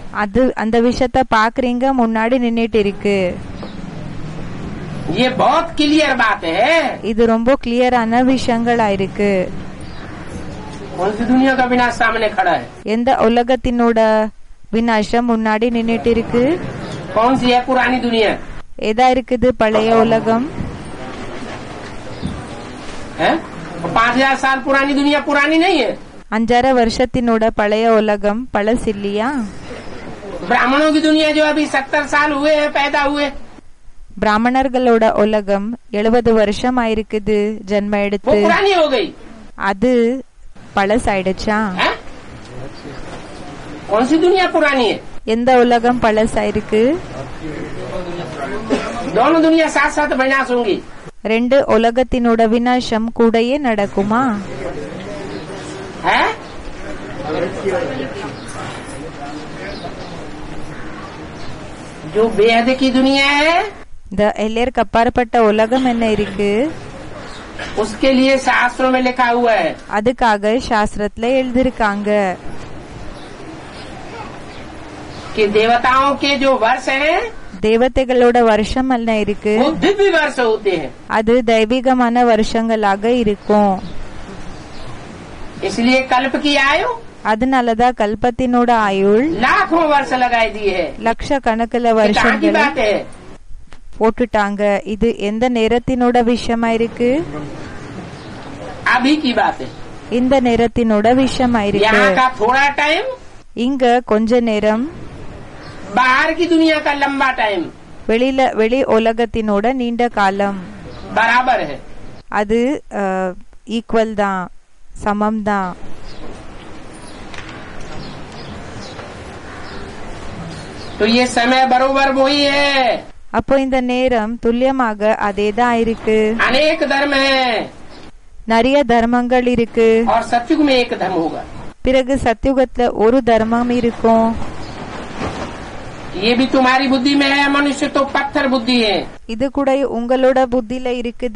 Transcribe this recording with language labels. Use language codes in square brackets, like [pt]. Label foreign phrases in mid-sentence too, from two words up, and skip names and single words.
[ta] அது அந்த விஷயத்த பாக்குறீங்க, முன்னாடி நின்னுட்டு இருக்கு. [hi] ये बहुत क्लियर बात है। [ta] இது ரொம்ப கிளியரான விஷயங்களா இருக்கு. [hi] कौन सी दुनिया का विनाश सामने खड़ा है? [ta] எந்த உலகத்தினோட விநாசம் முன்னாடி நின்னுட்டு இருக்கு? [hi] कौन सी है पुरानी दुनिया? [ta] எதா இருக்குது? பழைய உலகம். [hi] है 5000 साल पुरानी दुनिया पुरानी नहीं है। [ta] 5000 வருஷத்தினோட பழைய உலகம் பழசு இல்லையா? [hi] ब्राह्मणों की दुनिया जो अभी 70 साल हुए हैं पैदा हुए, [ta] பிராமணர்களோட உலகம் 70 வருஷம் ஆயிருக்குது ஜென்ம [hi] वो [ta] எடுத்து. [hi] पुरानी हो गई। [ta] அது பழசாயிடுச்சா? [hi] है? कौन सी दुनिया पुरानी है? [ta] எந்த உலகம் பழசாயிருக்கு? [hi] दोनों दुनिया साथ साथ विनाश होंगी। [ta] ரெண்டு உலகத்தினோட விநாசம் கூடயே நடக்குமா? [hi] है? जो बेहद की दुनिया है [ta] இந்த எல்லாருக்கு அப்பாற்பட்ட உலகம் என்ன இருக்கு? [hi] उसके लिए शास्त्रों में लिखा हुआ है, [ta] அதுக்காக சாஸ்திரத்துல எழுதிருக்காங்க. [hi] कि देवताओं के जो वर्ष हैं [ta] தேவதைகளோட வருஷம் என்ன இருக்கு? [hi] वो दिव्य वर्ष होते हैं। [ta] அது தெய்வீகமான வருஷங்களாக இருக்கும். [hi] इसलिए कल्प की आयु [ta] அதனாலதான் கல்பத்தினோட ஆயுள் [hi] लाखों वर्ष लगाई दी है। [ta] லட்ச கணக்குல [hi] ये कहाँ की [ta] வருஷங்களை [hi] बात है? [ta] போட்டுட்டாங்க. இது எந்த நேரத்தினோட விஷயமா இருக்கு? [hi] अभी की बात है। [ta] இந்த நேரத்தினோட விஷயமா இருக்கு. [hi] यहाँ का थोड़ा टाइम [ta] இங்க கொஞ்ச நேரம், [hi] बाहर की दुनिया का लंबा टाइम [ta] வெளி உலகத்தினோட நீண்ட காலம். [hi] बराबर है। [ta] அது ஈக்குவல் தான், சமம் தான். [hi] तो ये समय बरोबर वही है। [ta] அப்போ இந்த நேரம் துல்லியமாக அதேதான் இருக்கு. [hi] अनेक धर्म है [ta] நிறைய தர்மங்கள் இருக்கு. [hi] और सत्युग में एक धर्म होगा। [ta] பிறகு சத்தியுகத்துல ஒரு தர்மம் இருக்கும். [hi] ये भी तुम्हारी बुद्धि में है, मनुष्य तो पत्थर बुद्धि है। [ta] இது கூட உங்களோட புத்தியில இருக்குது.